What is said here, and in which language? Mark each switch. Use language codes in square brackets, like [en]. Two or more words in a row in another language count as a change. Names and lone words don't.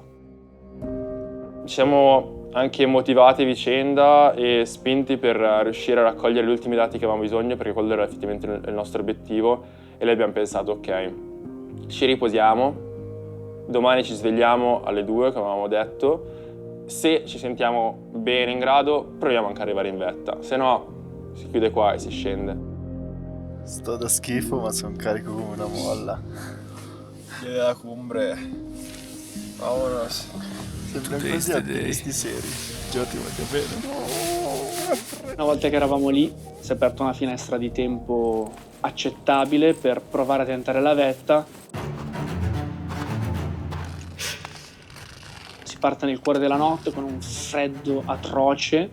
[it] Ci siamo anche motivati a vicenda e spinti per riuscire a raccogliere gli ultimi dati che avevamo bisogno, perché quello era effettivamente il nostro obiettivo, e lì abbiamo pensato, ok, ci riposiamo, domani ci svegliamo alle 2, come avevamo detto, se ci sentiamo bene in grado proviamo anche ad arrivare in vetta, se no si chiude qua e si scende. Sto da schifo ma sono carico come una molla. [es] La cumbre. Vámonos. [it] Sempre così attivisti seri. Già ti voglio bene. Una volta che eravamo lì si è aperta una finestra di tempo accettabile per provare a tentare la vetta. Si parte nel cuore della notte con un freddo atroce.